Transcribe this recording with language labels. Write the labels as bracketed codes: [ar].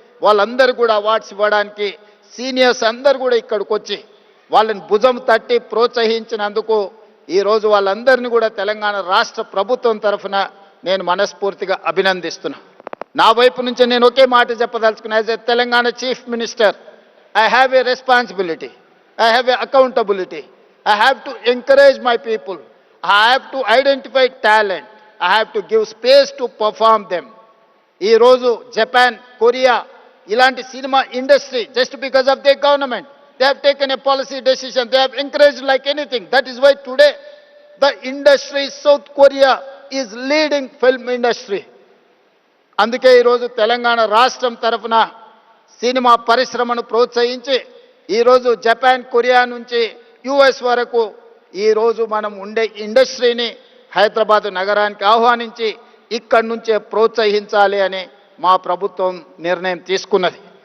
[te] వాళ్ళందరూ కూడా అవార్డ్స్ ఇవ్వడానికి సీనియర్స్ అందరూ కూడా ఇక్కడికి వచ్చి వాళ్ళని భుజం తట్టి ప్రోత్సహించినందుకు ఈరోజు వాళ్ళందరినీ కూడా తెలంగాణ రాష్ట్ర ప్రభుత్వం తరఫున నేను మనస్ఫూర్తిగా అభినందిస్తున్నా. నా వైపు నుంచి నేను ఒకే మాట చెప్పదలుచుకున్నా. [en] As a Telangana chief minister, I have a responsibility, I have a accountability. I have to encourage my people. I have to identify talent. I have to give space to perform them. [te] Ee roju Japan, Korea ilanti [en] cinema industry, just because of their government, they have taken a policy decision. They have encouraged like anything. That is why today the industry, South Korea is leading film industry. [te] అందుకే ఈరోజు తెలంగాణ రాష్ట్రం తరఫున cinema పరిశ్రమను ప్రోత్సహించి ఈరోజు Japan, Korea నుంచి US వరకు ఈరోజు మనం ఉండే ఇండస్ట్రీని హైదరాబాదు నగరానికి ఆహ్వానించి ఇక్కడి నుంచే ప్రోత్సహించాలి అని మా ప్రభుత్వం నిర్ణయం తీసుకున్నది.